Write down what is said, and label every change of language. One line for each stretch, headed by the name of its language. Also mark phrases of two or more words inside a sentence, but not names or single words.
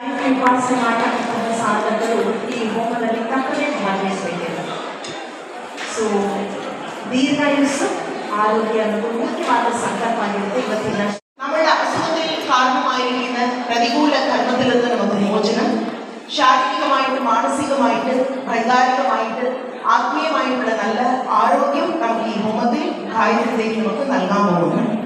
Kannada: ಉಪಾಸನೆ ಮಾಡತಕ್ಕಂಥ ಸಾಧಕರು ಈ ಹೋಮದಲ್ಲಿ ತಪ್ಪದೇ ಭಾಗವಹಿಸಬೇಕಿದೆ.
Malayalam: ಸೊ ദീർഘായുസ് ആരോഗ്യം മുഖ്യമായ സംഘടനയായിട്ട് ഇവത്തിന നമ്മുടെ അസുഖത്തിൽ കാരണമായിരിക്കുന്ന പ്രതികൂല കർമ്മത്തിൽ നിന്ന് നമുക്ക് മോചനം, ശാരീരികമായിട്ട് മാനസികമായിട്ട് വൈകാരികമായിട്ട് ആത്മീയമായിട്ടുള്ള നല്ല ആരോഗ്യം നമുക്ക് ഈ ഹോമത്തിൽ ഗായത്രിയിലേക്ക് നമുക്ക് നൽകാൻ പോകുന്നു.